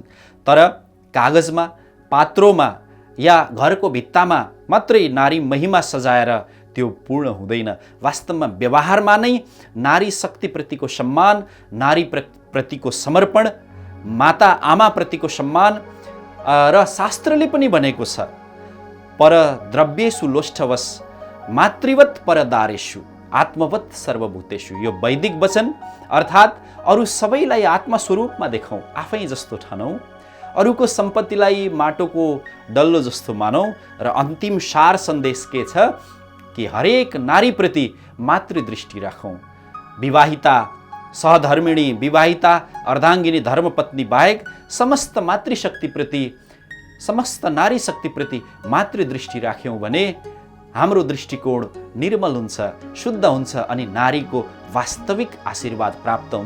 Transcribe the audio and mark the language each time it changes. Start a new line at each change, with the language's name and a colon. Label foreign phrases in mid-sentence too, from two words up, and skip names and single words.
Nepali: तर कागजमा, पात्रोमा या घरको भित्तामा मात्रै नारी महिमा सजाएर त्यो पूर्ण हुँदैन। वास्तवमा व्यवहारमा नै नारी शक्तिप्रतिको सम्मान, नारी प्रतिको समर्पण, माता आमाप्रतिको सम्मान र शास्त्रले पनि भनेको छ
Sanskrit: पर द्रव्येषु लोष्ठवश मातृवत् परदारेषु आत्मवत् सर्वभूतेषु।
Nepali: यो वैदिक वचन अर्थात् अरू सबैलाई आत्मस्वरूपमा देखाउँ, आफै जस्तो ठानौँ, अरूको सम्पत्तिलाई माटोको डल्लो जस्तो मानौँ। र अन्तिम सार सन्देश के छ कि हरेक नारीप्रति मातृदृष्टि राखौँ। विवाहिता, सहधर्मिणी, विवाहिता, अर्धाङ्गिनी, धर्मपत्नी बाहेक समस्त मातृशक्तिप्रति, समस्त नारी शक्तिप्रति मातृदृष्टि राख्यौँ भने हाम्रो दृष्टिकोण निर्मल हुन्छ, शुद्ध हुन्छ अनि नारीको वास्तविक आशीर्वाद प्राप्त हुन्छ।